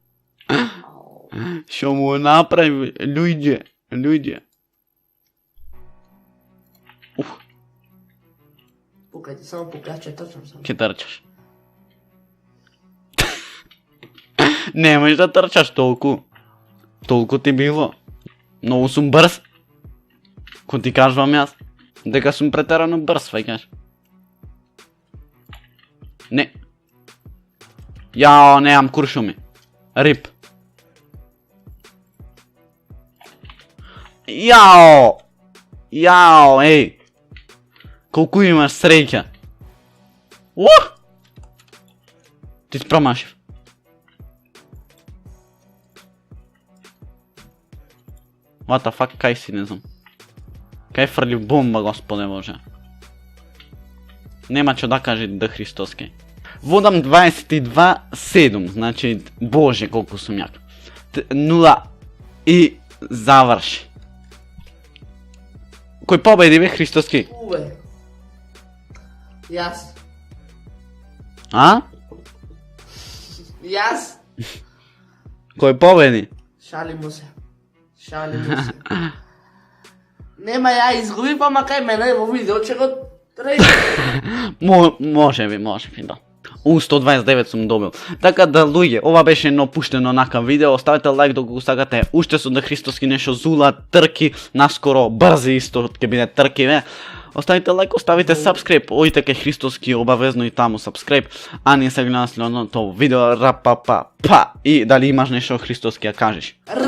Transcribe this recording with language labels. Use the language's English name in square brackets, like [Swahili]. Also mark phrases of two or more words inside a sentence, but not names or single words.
[Macedonian] Што му направи луѓе? [Serbian] Pukajte, samo pukače, točno sam. [Macedonian] Ќе трчаш. Немаш да трчаш толку. Толку ти било. Многу сум брз. Ко ти кажувам јас. Дека сум претерано брз, ваќаш. Не. Јао, немам куршуми. Рип. Јао! Јао, еј! Колку имаш среќа? Ух! Ти си промашив. [English] What the fuck, [Macedonian] кај си, не знам. Кај фрли бомба, господе Боже. Нема што да каже да Христоски. Водам 22-7, значи, Боже, колку сум јак. 0 и заврши. Кој победи бе Христоски? Уве. Јас. А? Jas. Кој победи? [Serbian] Šalimo se. Nema ja izgubim, pa makaj mene evo video će go reći. [Macedonian] Може би, да. 129 сум добил. Така да, луѓе, ова беше едно пуштено нака видео. Оставете лайк доколку сакате уште со да Христоски нешто зула, трки, наскоро брзи исто ќе биде трки, ве. Оставите лайк, оставите subscribe, ојте кај Христоски обавезно и таму subscribe, а ние се гледаме следното видео, рапапа, па, и дали имаш нешто Христоски ја кажеш.